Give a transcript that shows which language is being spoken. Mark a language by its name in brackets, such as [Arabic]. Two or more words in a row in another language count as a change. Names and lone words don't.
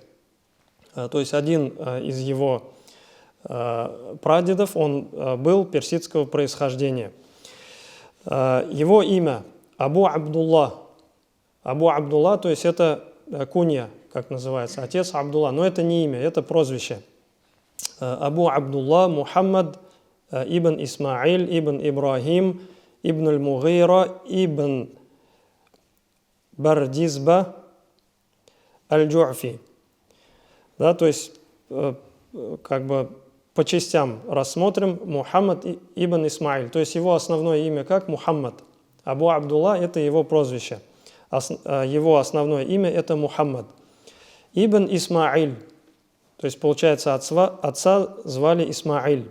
[Russian] То есть один из его прадедов, он был персидского происхождения. Его имя Абу Абдулла. Абу Абдулла, то есть это кунья, как называется, отец Абдулла. Но это не имя, это прозвище. Абу Абдулла Мухаммад ибн Исмаиль ибн Ибрахим ибн аль-Мугира ибн Бардизба аль-Джу'фи. Да, то есть как бы по частям рассмотрим. Мухаммад ибн Исмаиль, то есть его основное имя как Мухаммад. Абу Абдулла – это его прозвище. Его основное имя – это Мухаммад. Ибн Исмаиль, то есть получается отца звали Исмаиль.